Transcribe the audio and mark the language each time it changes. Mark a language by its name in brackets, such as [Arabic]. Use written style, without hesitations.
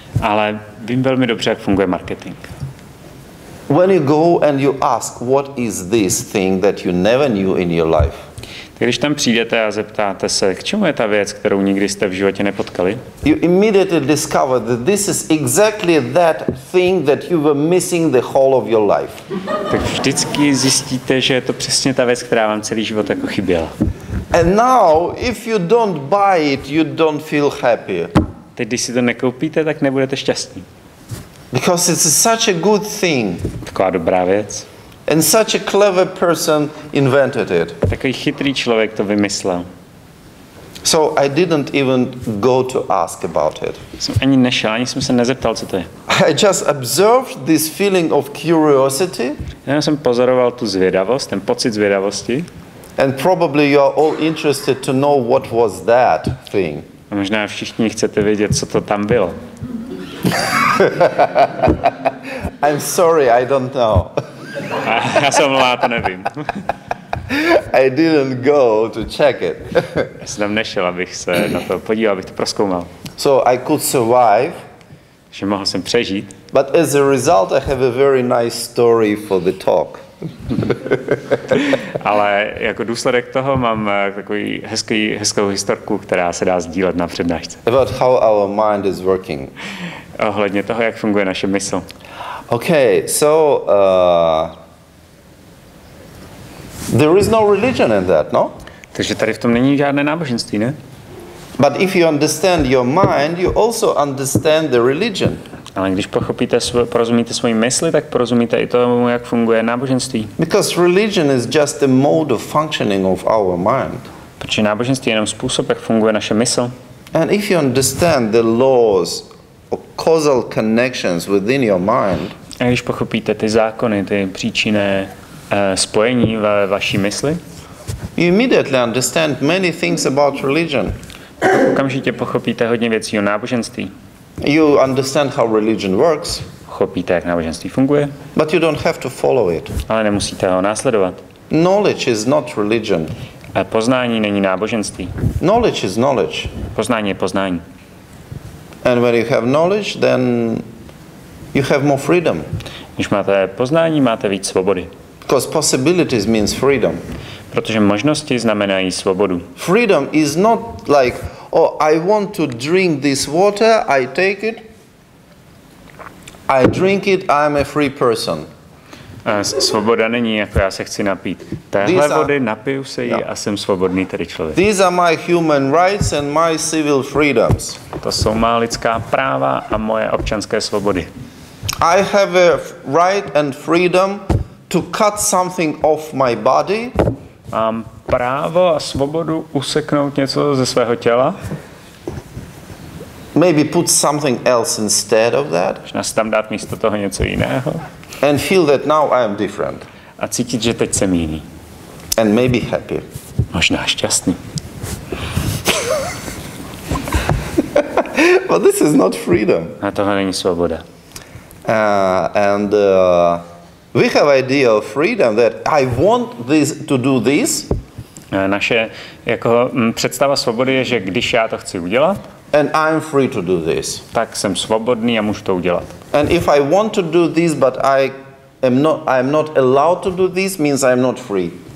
[Czech] Ale vím velmi dobře, jak funguje marketing. [English] When you go and you ask, what is this thing that you never knew in your life? [Czech] Když tam přijdete a zeptáte se, k čemu je ta věc, kterou nikdy jste v životě nepotkali, [English] you immediately discover that this is exactly that thing that you were missing the whole of your life. [Czech] Tak vždycky zjistíte, že je to přesně ta věc, která vám celý život jako chyběla. [English] And now, if you don't buy it, you don't feel happy. [Czech] Teď, když si to nekoupíte, tak nebudete šťastní. [English] Because it's such a good thing. [Czech] Taková dobrá věc. [English] And such a clever person invented it. [Czech] Takový chytrý člověk to vymyslel. [English] So I didn't even go to ask about it. [Czech] Jsem ani nešel, ani jsem se nezeptal, co to je. [English] I just observed this feeling of curiosity. [Czech] Já jsem pozoroval tu zvědavost, ten pocit zvědavosti. [English] And probably you are all interested to know what was that thing. [Czech] A možná všichni chcete vědět, co to tam bylo. [English] I'm sorry, I don't know. [Czech] Já se omlouvám, to nevím. [English] I didn't go to check it. [Czech] Já jsem tam nešel, abych se na to podíval, abych to prozkoumal. [English] So I could survive. [Czech] Že mohl jsem přežít. [English] But as a result, I have a very nice story for the talk. [Czech] Ale jako důsledek toho mám takový hezkou historku, která se dá sdílet na přednášce. [English] About how our mind is working. [Czech] Ohledně toho, jak funguje naše mysl. [English] Okay, so there is no religion in that, no? [Czech] Takže tady v tom není žádné náboženství, ne? [English] But if you understand your mind, you also understand the religion. [Czech] Ale když porozumíte svoji mysli, tak porozumíte i tomu, jak funguje náboženství. [English] Because religion is just a mode of functioning of our mind. [Czech] Protože náboženství je jenom způsob, jak funguje naše mysl. [English] And if you understand the laws or causal connections within your mind, [Czech] a když pochopíte ty zákony, ty příčinné spojení ve vaší mysli, [English] you immediately understand many things about religion. [Czech] Okamžitě pochopíte hodně věcí o náboženství. [English] You understand how religion works. [Czech] Pochopíte, jak náboženství funguje. [English] But you don't have to follow it. [Czech] Ale nemusíte ho následovat. [English] Knowledge is not religion. [Czech] A poznání není náboženství. [English] Knowledge is knowledge. [Czech] Poznání je poznání. [English] And when you have knowledge, then you have more freedom. [Czech] Když máte poznání, máte víc svobody. [English] Because possibilities means freedom. [Czech] Protože možnosti znamenají svobodu. [English] Freedom is not like, oh, I want to drink this water, I take it, I drink it, I'm a free person. [Czech] Svoboda není jako já se chci napít téhle vody, napiju se ji a jsem svobodný tedy člověk. [English] These are my human rights and my civil freedoms. [Czech] To jsou má lidská práva a moje občanské svobody. [English] I have a right and freedom to cut something off my body. [Czech] Mám právo a svobodu useknout něco ze svého těla. [English] Maybe put something else instead of that. [Czech] Možná si tam dát místo toho něco jiného. [English] And feel that now I am different. [Czech] A cítit, že teď jsem jiný. [English] And maybe happy. [Czech] Možná šťastný. [English] But this is not freedom. [Czech] A tohle není svoboda. [English] And we have idea of freedom that I want this to do this. [Czech] Naše jako představa svobody je, že když já to chci udělat, [English] and I'm free to do this. [Czech] Tak jsem svobodný a můžu to udělat. [English] And if I want to do this but I am not allowed to do this, means I am not free.